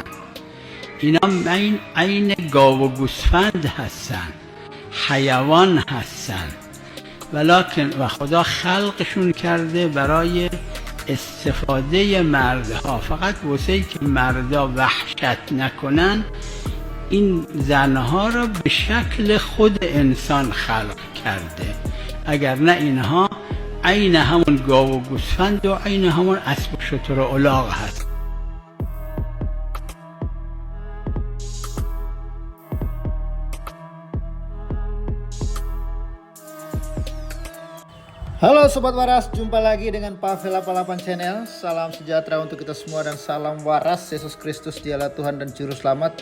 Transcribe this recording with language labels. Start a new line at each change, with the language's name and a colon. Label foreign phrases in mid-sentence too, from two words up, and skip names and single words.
Persian: اینا عین گاو و گوسفند هستن، حیوان هستن، ولکن و خدا خلقشون کرده برای استفاده مردها، فقط واسه که مردا وحشت نکنن این زنها را به شکل خود انسان خلق کرده. اگر نه اینها عین همون گاو و گوسفند و عین همون اسب و شتر و الاغ هست.
Indonesian: Halo Sobat Waras, jumpa lagi dengan Pavel 88 Channel. Salam sejahtera untuk kita semua dan salam waras. Yesus Kristus dialah Tuhan dan Juru Selamat.